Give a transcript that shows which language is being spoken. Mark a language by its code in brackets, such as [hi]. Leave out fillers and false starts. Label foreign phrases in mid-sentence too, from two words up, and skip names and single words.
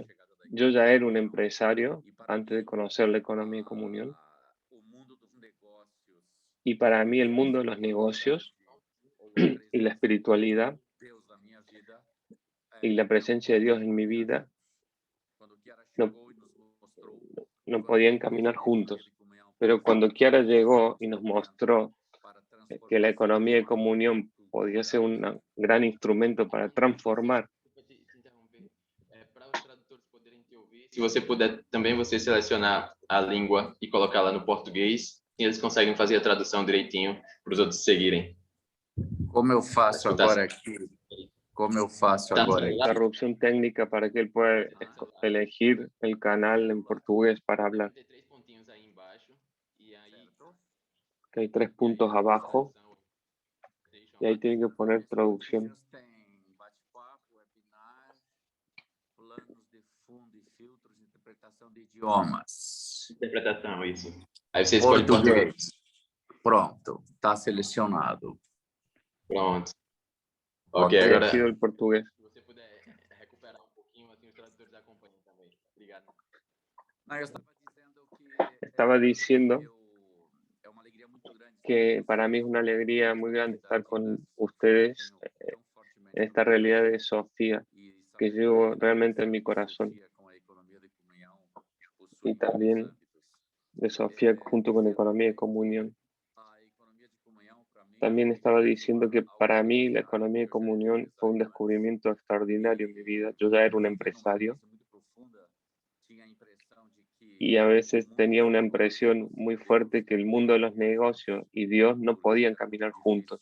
[es] Yo ya era un empresario antes de conocer la economía de comunión y para mí el mundo de los negocios y la espiritualidad y la presencia de Dios en mi vida no, no podían caminar juntos. Pero cuando Kiara llegó y nos mostró que la economía de comunión podía ser un gran instrumento para transformar. [pt] Para os tradutores poderem te ouvir, se você puder também você selecionar a língua e colocá-la no português, e eles conseguem fazer a tradução direitinho para os outros seguirem. Como eu faço Escutar. agora aqui? Como eu faço Tá no agora celular? aqui? [es] Interrupción técnica para que él pueda elegir el canal en portugués para hablar. [pt] Tem três pontinhos aí embaixo e aí [es] Que hay 3 puntos abajo y ahí tiene que poner traducción. [pt] Tem bate-papo, webinar, planos de fundo e filtros, interpretação de idiomas. Interpretação, isso. Aí você escolhe português. Pronto, está selecionado. Pronto. [es] Ok, [pt] Ok, agora. [es] elegido el portugués. [pt] Se você puder recuperar um pouquinho, assim os tradutores acompanham também. Obrigado. Não, eu estava dizendo [es] Estaba diciendo [pt] é uma alegria muito grande [es] que para mí es una alegría muy grande estar con ustedes [pt] tão fortemente [es] en esta realidad de Sofía que llevo realmente en mi corazón [pt] com a economia de comunhão [es] y también de Sofía junto con Economía de Comunión. [pt] a economia de comunhão para mim [es] También estaba diciendo que para mí la economía de comunión fue un descubrimiento extraordinario en mi vida. Yo ya era un empresario y a veces tenía una impresión muy fuerte que el mundo de los negocios y Dios no podían caminar juntos.